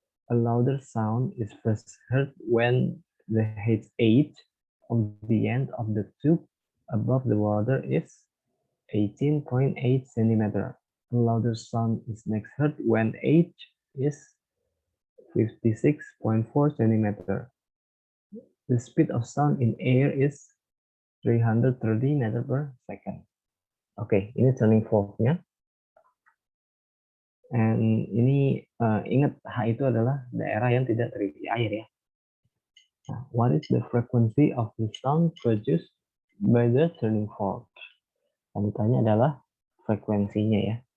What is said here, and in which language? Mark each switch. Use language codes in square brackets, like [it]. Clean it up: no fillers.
[en] A louder sound is first heard when the edge of the end of the tube above the water is 18.8 centimeter. A louder sound is next heard when edge is 56.4 centimeter. The speed of sound in air is 330 meter per second. [id] Oke, ini turning fork-nya. And ini ingat H itu adalah daerah yang tidak terisi air ya. [en] Nah, what is the frequency of the sound produced by the turning fork? [id] Yang ditanya adalah frekuensinya ya.